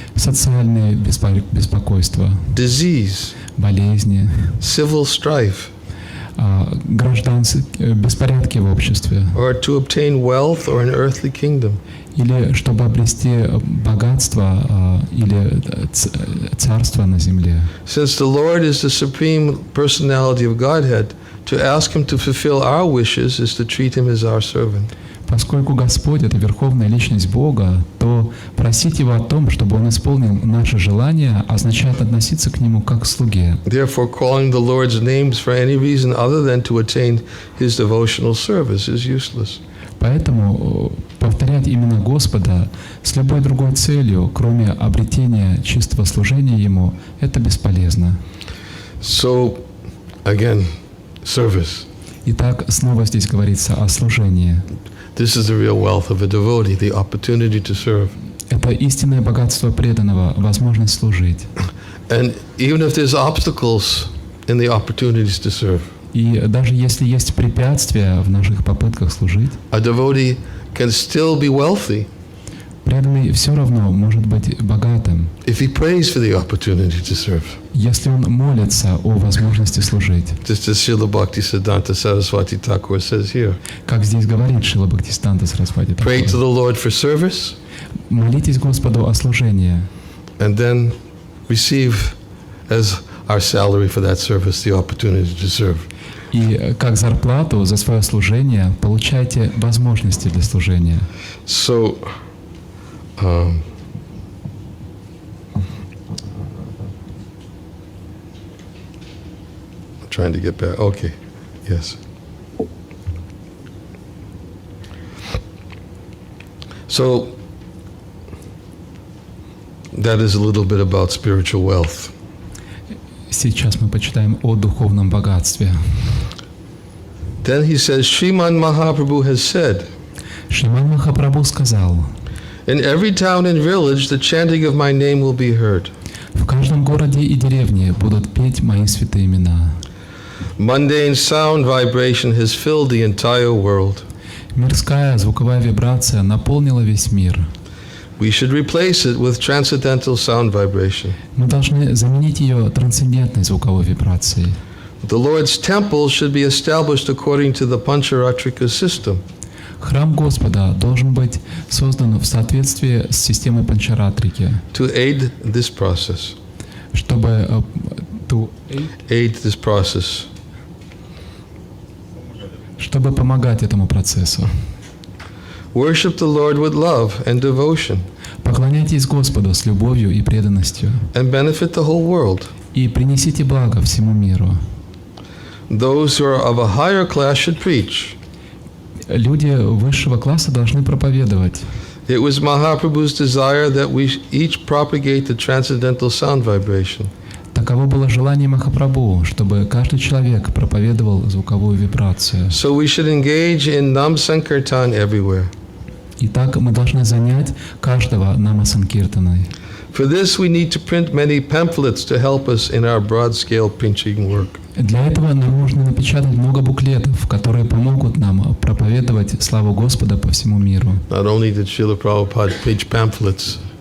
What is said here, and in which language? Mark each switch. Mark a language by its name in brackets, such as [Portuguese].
[Russian] социальное беспокойство, [English] disease, [Russian] болезни, [English] civil strife, [Russian] гражданские беспорядки в обществе, [English] or to obtain wealth or an earthly kingdom. [Russian] Или чтобы обрести богатство или царство на земле. [English] Since the Lord is the supreme personality of Godhead, to ask Him to fulfill our wishes is to treat Him as our servant. [Russian] Поскольку Господь — это верховная личность Бога, то просить Его о том, чтобы Он исполнил наши желания, означает относиться к Нему как к слуге. [English] Therefore, calling the Lord's names for any reason other than to attain His devotional service is useless. [Russian] Поэтому повторять имена Господа с любой другой целью, кроме обретения чистого служения Ему, это бесполезно. [English] So, again, service. [Russian] Итак, снова здесь говорится о служении. [English] This is the real wealth of a devotee, the opportunity to serve. [Russian] Это истинное богатство преданного, возможность служить. [English] And even if there's obstacles in the opportunities to serve, [Russian] И даже если есть препятствия в наших попытках служить, [English] a devotee can still be wealthy [Russian] преданный все равно может быть богатым, [English] if he prays for the opportunity to serve. [Russian] если он молится о возможности служить. [English] Just as Srila Bhaktisiddhanta Saraswati Thakur says here. [Russian] Как здесь говорит Шрила Бхактисиданта Сарасвати [English] Pray to [Russian] Тхакур. [English] the Lord for service, [Russian] Молитесь Господу о служении, [English] and then receive as our salary for that service the opportunity to serve. [Russian] и как зарплату за свое служение получайте возможности для служения. [English] So, I'm trying to get back. Okay, yes. So, that is a little bit about spiritual wealth. [Russian] Сейчас мы почитаем о духовном богатстве. [English] Then he says, Sriman Mahaprabhu has said, [Russian] Шриман Махапрабху сказал: [English] in every town and village the chanting of my name will be heard. [Russian] в каждом городе и деревне будут петь мои святые имена. [English] Mundane sound vibration has filled the entire world. [Russian] Мирская звуковая вибрация наполнила весь мир. [English] We should replace it with transcendental sound vibration. [Russian] Мы должны заменить ее трансцендентной звуковой вибрацией. [English] The Lord's temple should be established according to the Pancharatrika system. [Russian] Храм Господа должен быть создан в соответствии с системой Панчаратрики, [English] To aid this process. [Russian] чтобы [English] Aid this process. [Russian] чтобы помогать этому процессу. [English] Worship the Lord with love and devotion. [Russian] Поклоняйтесь Господу с любовью и преданностью [English] And benefit the whole world. [Russian] и принесите благо всему миру. [English] Those who are of a higher class should preach. [Russian] Люди высшего класса должны проповедовать. [English] It was Mahaprabhu's desire that we each propagate the transcendental sound vibration. [Russian] Таково было желание Махапрабху, чтобы каждый человек проповедовал звуковую вибрацию. [English] So we should engage in Nam Sankirtan everywhere. [Russian] Итак, мы должны занять каждого Нама-санкиртаной. [English] For this we need to print many pamphlets to help us in our broad-scale preaching work. [Russian] Для этого нам нужно напечатать много буклетов, которые помогут нам проповедовать славу Господа по всему миру. [English] Not only did Srila Prabhupada print pamphlets,